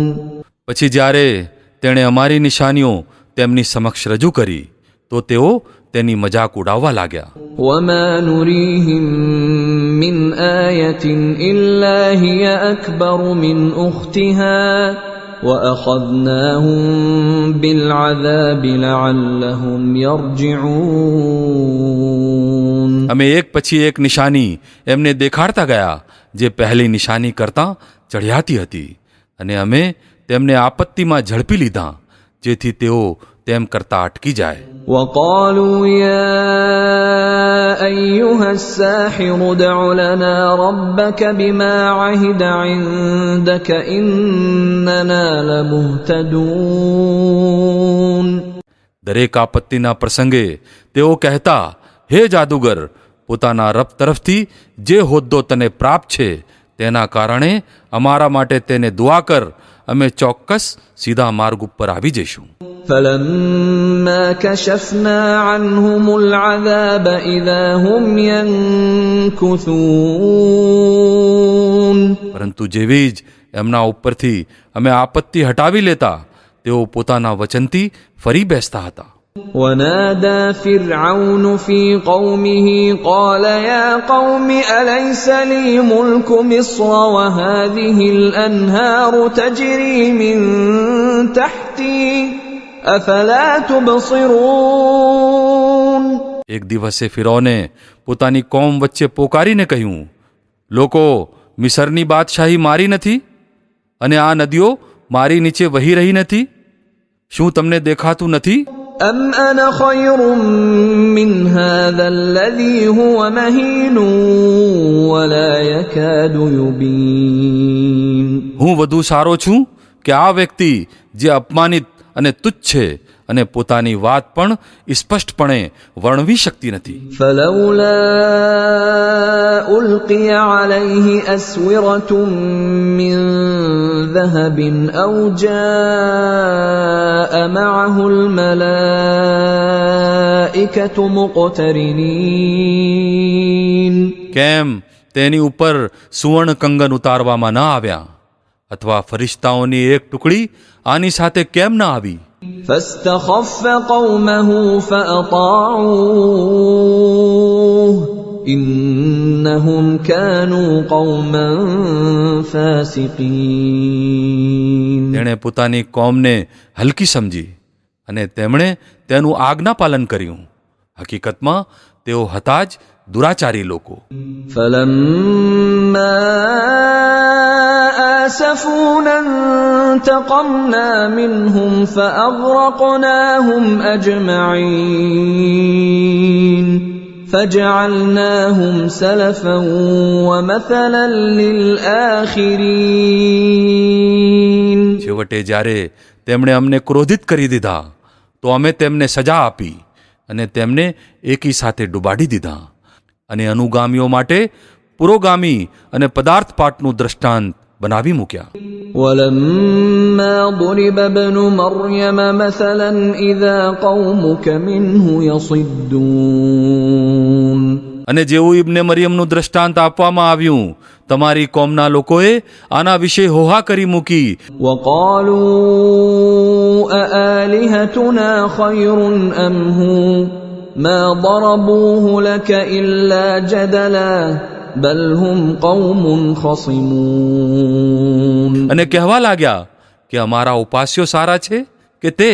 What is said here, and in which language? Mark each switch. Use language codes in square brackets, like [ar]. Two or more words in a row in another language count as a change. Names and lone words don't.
[gu] પછી જ્યારે તેણે અમારી નિશાનીઓ તેમની સમક્ષ રજૂ કરી તો તેઓ તેની મજાક ઉડાવવા લાગ્યા. [ar] وما نريهم من آية إلا هي أكبر من أختها وأخذناهم بالعذاب لعلهم يرجعون. [gu] અમે એક પછી એક નિશાની એમને દેખાડતા ગયા જે પહેલી નિશાની કરતાં ચઢિયાતી હતી, અને અમે તેમને આપત્તિમાં ઝડપી લીધા જેથી તેઓ તેમ કરતા અટકી જાય. [ar] وقالوا يا أيها الساحر ادع لنا ربك بما عهد عندك إننا لمهتدون. [gu] દરેક આપત્તિના પ્રસંગે તેઓ કહેતા, હે જાદુગર, પોતાના રબ તરફથી જે હોદ્દો તને પ્રાપ્ત છે તેના કારણે અમારા માટે તેને દુઆ કર, અમે ચોક્કસ સીધા માર્ગ ઉપર આવી જઈશું. [ar] فلما كشفنا عنهم العذاب إذا هم ينكثون. [gu] પરંતુ જેવી જ એમના ઉપરથી અમે આપત્તિ હટાવી લેતા તેઓ પોતાના વચનથી ફરી બેસતા હતા. [ar] ونادى فرعون في قومه قال يا قوم أليس لي ملك مصر وهذه الأنهار تجري من تحتي أفلا تبصرون. [gu] એક દિવસે ફિરૌને પોતાની કોમ વચ્ચે પોકારીને કહ્યું, લોકો, મિસરની બાદશાહી મારી નથી અને આ નદીઓ મારી નીચે વહી રહી નથી? શું તમને દેખાતું નથી? [ar] أم أنا خير من هذا الذي هو مهين ولا يكاد يبين. [gu] હું વધુ સારો છું કે આ વ્યક્તિ જે અપમાનિત અને તુચ્છ છે અને પોતાની વાત પણ સ્પષ્ટપણે વર્ણવી શકતી નથી. [ar] فلولا ألقي عليه أسورة من ذهب أو جاء معه الملائكة مقترنين. [gu] કેમ તેની ઉપર સુવર્ણ કંગન ઉતારવામાં ન આવ્યા, અથવા ફરિશ્તાઓની એક ટુકડી આની સાથે કેમ ન આવી? [ar] فاستخف قومه فأطاعوه إنهم كانوا قوما فاسقين. [gu] તેણે પોતાની કોમને હલકી સમજી અને તેમણે તેનું આજ્ઞાપાલન કર્યું. હકીકતમાં તેઓ હતા જ દુરાચારી લોકો. [ar] فلما آسفونا انتقمنا منهم فأغرقناهم أجمعين فجعلناهم سلفا ومثلا للآخرين. [gu] છેવટે જ્યારે તેમણે અમને ક્રોધિત કરી દીધા તો અમે તેમને સજા આપી અને તેમને એકી સાથે ડૂબાડી દીધા અને અનુગામીઓ માટે પુરોગામી અને પદાર્થપાઠનું દ્રષ્ટાંત બનાવી મૂક્યા. [ar] ولما ضرب ابن مريم مثلا إذا قومك منه يصدون. [gu] અને જેવું ઇબ્ને મરિયમનું દ્રષ્ટાંત આપવામાં આવ્યું, તમારી કોમના લોકોએ આના વિશે હોહા કરી મૂકી. [ar] وقالوا أآلهتنا خير أم هو ما ضربوه لك إلا جدلا بل هم قوم خصمون. [gu] અને કહેવા લાગ્યા કે અમારા ઉપાસ્યો સારા છે કે તે?